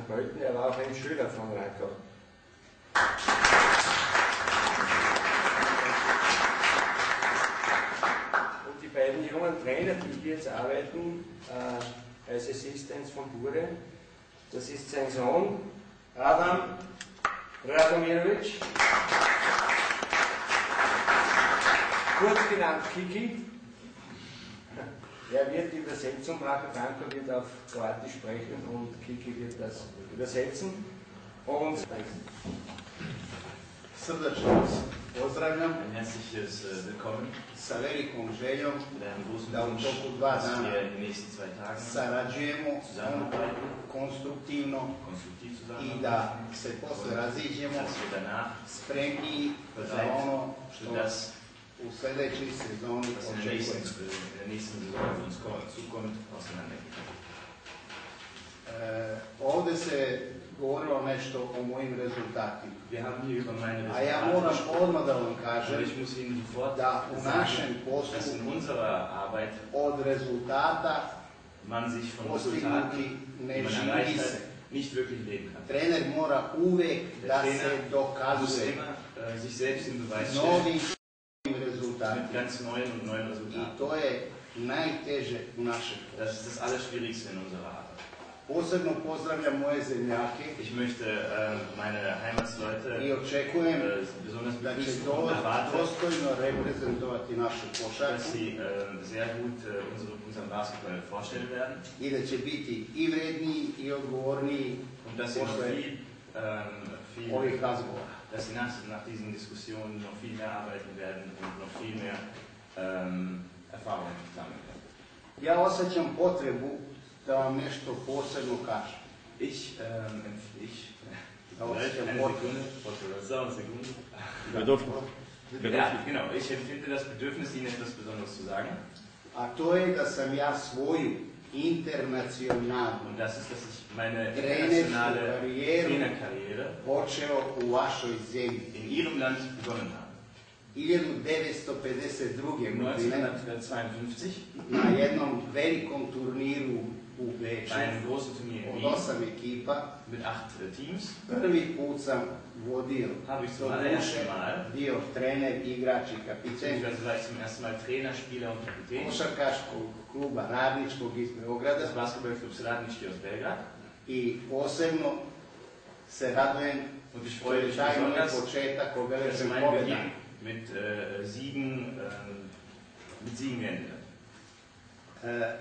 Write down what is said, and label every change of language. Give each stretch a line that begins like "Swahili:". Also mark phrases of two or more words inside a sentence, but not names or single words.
German: Pölten, er war auch ein Schüler von Ranko. Und die beiden jungen Trainer, die hier jetzt arbeiten, als Assistents von Bure, das ist sein Sohn, Adam Radomirovic, kurz genannt Kiki. Er wird die Übersetzung machen, Ranko wird auf Kroatisch sprechen und Kiki wird das übersetzen. Und
Serbian: srdačno vas pozdravljam
German: Ein herzliches Willkommen
Serbian: sa velikom željom
German: mit einem großen
Serbian: da u
German: Wunsch,
Serbian: toku 2
German: dass
Serbian: dana
German: wir in den nächsten 2 Tagen
Serbian: sarađujemo
German: zusammenarbeiten,
Serbian: konstruktivno
German: konstruktiv
Serbian: i
German: zusammenarbeiten,
Serbian: da se posle raziđemo
German: dass wir danach
Serbian: spremniji za ono
German: für
Serbian: što
German: das,
Serbian: u sljedećoj sezoni
German: was in der
Serbian: očekujemo.
German: nächsten Saison auf uns zukommt, auseinandergehen.
Serbian: Ovdje se govorilo nešto o mojim rezultatima.
German: Wir haben hier über meine
Serbian: A ja
German: Resultate
Serbian: moram
German: gesprochen,
Serbian: odmah da vam
German: aber
Serbian: kažem
German: ich muss Ihnen sofort
Serbian: da u našem
German: sagen,
Serbian: poslu
German: dass in unserer Arbeit
Serbian: od rezultata
German: man sich von
Serbian: postignuti
German: Resultaten,
Serbian: ne
German: die man
Serbian: živi
German: erreicht
Serbian: se.
German: hat, nicht wirklich leben kann.
Serbian: Trener mora uvek
German: Der
Serbian: da
German: Trainer
Serbian: se
German: muss
Serbian: dokazuje
German: immer sich selbst in Beweis stellen
Serbian: novim
German: mit
Serbian: rezultatima.
German: ganz neuen und neuen
Serbian: I
German: Resultaten.
Serbian: to je najteže u našem poslu.
German: Das ist das Allerschwierigste in unserer Arbeit.
Serbian: Posebno pozdravljam moje zemljake
German: Ich möchte meine Heimatsleute
Serbian: i očekujem
German: besonders
Serbian: da će
German: begrüßen und erwarte,
Serbian: dostojno reprezentovati našu
German: dass
Serbian: košarku
German: sie sehr gut unseren Basketball vorstellen werden
Serbian: i da će biti i vredniji i odgovorniji
German: und dass sie noch
Serbian: posle
German: viel
Serbian: ovih razgovora.
German: dass sie nach diesen Diskussionen noch viel mehr arbeiten werden und noch viel mehr Erfahrung sammeln werden.
Serbian: Ja osjećam potrebu da vam nešto posebno kažem.
German: Ich Oh, eine sehr Sekunde, eine Sekunde. Ja, genau, ich empfinde das Bedürfnis, Ihnen etwas Besonderes zu sagen.
Serbian: A to je da sam ja svoju internacionalnu
German: Und das ist, dass ich meine
Serbian: trenersku
German: internationale
Serbian: karijeru
German: Trainerkarriere
Serbian: počeo u vašoj zemlji.
German: in Ihrem Land begonnen habe.
Serbian: 1952. godine
German: 1952
Serbian: na jednom velikom turniru u Beču
German: bei einem großen Turnier in
Serbian: od
German: Wien
Serbian: 8 ekipa.
German: mit 8 Teams
Serbian: Prvi put sam vodio,
German: habe ich zum
Serbian: doduše
German: allerersten Mal,
Serbian: bio trener, igrač i kapiten
German: beziehungsweise war ich zum ersten Mal Trainer, Spieler und Kapitän
Serbian: košarkaškog kluba Radničkog iz Beograda
German: des Basketballclubs Radnički aus Belgrad.
Serbian: i posebno se radujem
German: Und ich
Serbian: što
German: freue
Serbian: je
German: mich
Serbian: taj moj
German: besonders,
Serbian: početak
German: dass
Serbian: obeležen
German: mein
Serbian: pobjeda.
German: Beginn mit Siegen geendet hat.